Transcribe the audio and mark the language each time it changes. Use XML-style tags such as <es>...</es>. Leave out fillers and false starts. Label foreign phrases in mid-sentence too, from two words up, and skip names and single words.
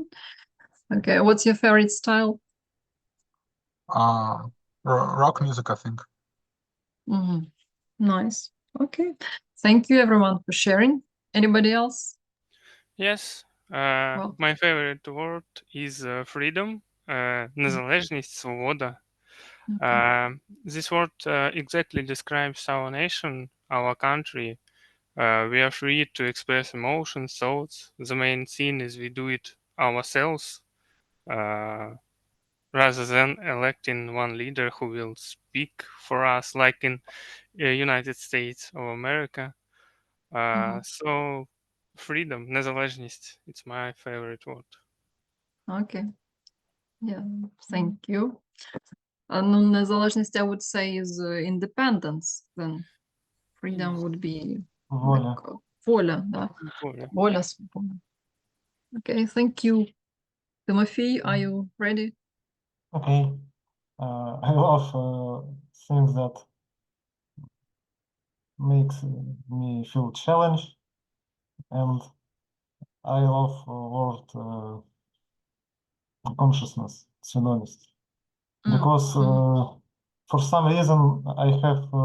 <en>Okay, what's your favorite style? Rock music, I think. Nice. Okay. Thank you everyone for sharing. Anybody else? Yes. Well. My favorite word is freedom,</en> <uk>незалежність, свобода.</uk> <en>This word exactly describes our nation, our country. We are free to express emotions, thoughts. The main thing is we do it ourselves, rather than electing one leader who will speak for us, like in United States of America. So freedom, незалежність, it's my favorite word. Okay. Yeah, thank you.</en> <uk>Ну, незалежність,</uk> <en>I would say, is independence. Then freedom would be</en> <uk>Воля.</uk> <en>like,</en> <uk>воля, да. Воля. Воля, свобода.</uk> <en>Okay, thank you. Timothy, are you ready? Okay. I love things that makes me feel challenged, and I love word consciousness, свідомість, because for some reason I have</en>